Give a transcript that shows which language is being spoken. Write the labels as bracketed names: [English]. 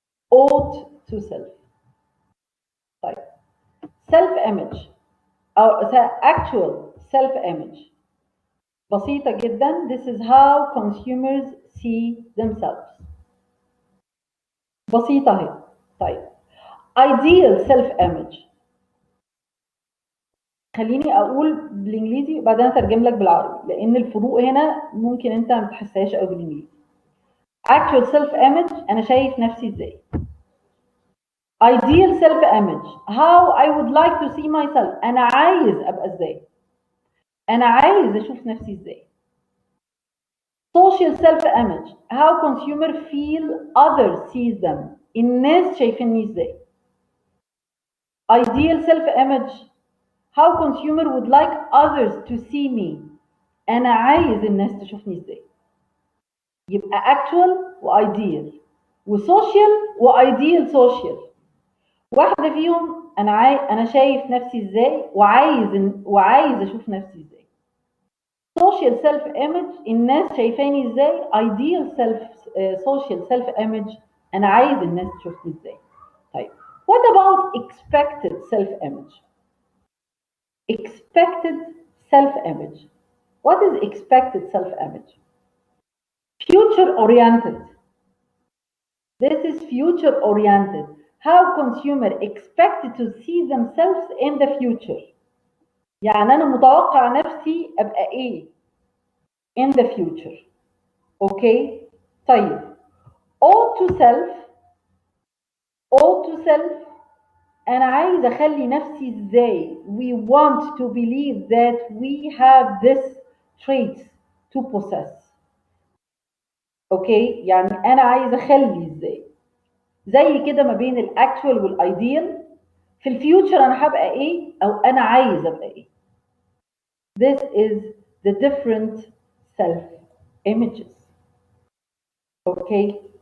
[English] ought to self. طيب self image أو actual self image [Arabic] بسيطة جدا. [English] This is how consumers see themselves. [Arabic] بسيطة اهي. طيب ideal self image خليني اقول بالانجليزي وبعدين اترجم لك بالعربي لان الفروق هنا ممكن انت ما تحسهاش قوي بالانجليزي. actual self image انا شايف نفسي ازاي. [English] ideal self image how I would like to see myself [Arabic] انا عايز ابقى ازاي. انا عايز اشوف نفسي ازاي. [English] social self image how consumer feel others sees them [Arabic] الناس شايفيني ازاي. [English] ideal self image how consumer would like others to see me [Arabic] انا عايز الناس تشوفني ازاي. يبقى actual وايديال وسوشيال وايديال سوشيال. واحده فيهم انا شايف نفسي ازاي وعايز اشوف نفسي ازاي. سوشيال سيلف ايمج الناس شايفاني ازاي. ايديال سوشيال سيلف ايمج انا عايز الناس تشوفني ازاي. [English] طيب what about expected self image. expected self image what is expected self image. future oriented. This is future oriented. How consumer expect to see themselves in the future. [Arabic] يعني أنا متوقع نفسي أبقى إيه [English] in the future. [Arabic] أوكي؟ طيب ought to self ought to self أنا عايز أخلي نفسي إزاي. [English] We want to believe that we have this traits to possess. [Arabic] أوكي؟ يعني أنا عايز أخلي إزاي. زي كده ما بين الاكتوال والايديال. في الفيوتشر انا هبقى ايه او انا عايز ابقى ايه. [English] This is the different self images. Okay.